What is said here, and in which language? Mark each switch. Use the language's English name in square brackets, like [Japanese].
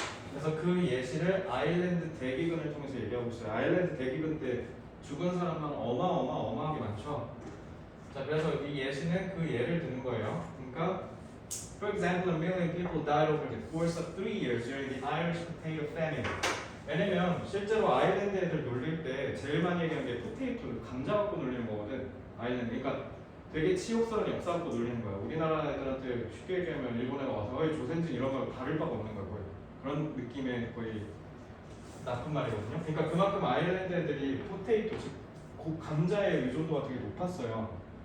[Korean] 그래서 그 예시를 아일랜드 대기근을 통해서 얘기하고 있어요. 아일랜드 대기근 때 죽은 사람만 어마어마하게 많죠. 자, 그래서 이 예시는 그 예를 드는 거예요. 그러니까 [English] For example, 1,000,000 people died over the course of 3 years during the Irish potato famine. [Korean] 왜냐면 실제로 아일랜드 애들 놀릴 때 제일 많이 얘기하는 게 포테이토, 감자 갖고 놀리는 거거든. 아일랜드. 그러니까 되게 치욕스러운 역사 갖고 놀리는 거야. 우리나라 애들한테 쉽게 얘기하면 일본에 와서 어이 조센진 이런 거 다를 바가 없는 거야. 거의. 그런 느낌의 거의 나쁜 말이거든요. 그러니까 그만큼 아일랜드 애들이 포테이토, 즉 감자의 의존도가 되게 높았어요.